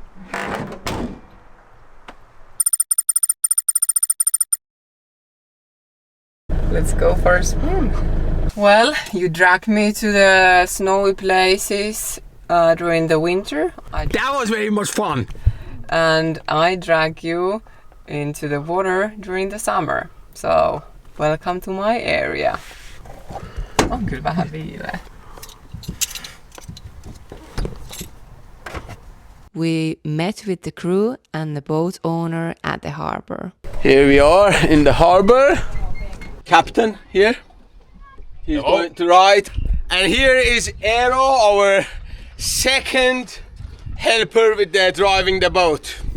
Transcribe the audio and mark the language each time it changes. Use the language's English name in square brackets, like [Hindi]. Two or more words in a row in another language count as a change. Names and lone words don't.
[English] Let's go for a swim. Well, you dragged me to the snowy places during the winter. That was very much fun. And I drag you into the water during the summer. So, welcome to my area. [Finnish] On kyllä vähän viileä. [English] We met with the crew and the boat owner at the harbor. Here we are in the harbor. Captain here. He's going to ride. And here is Eero, our second helper with driving the boat.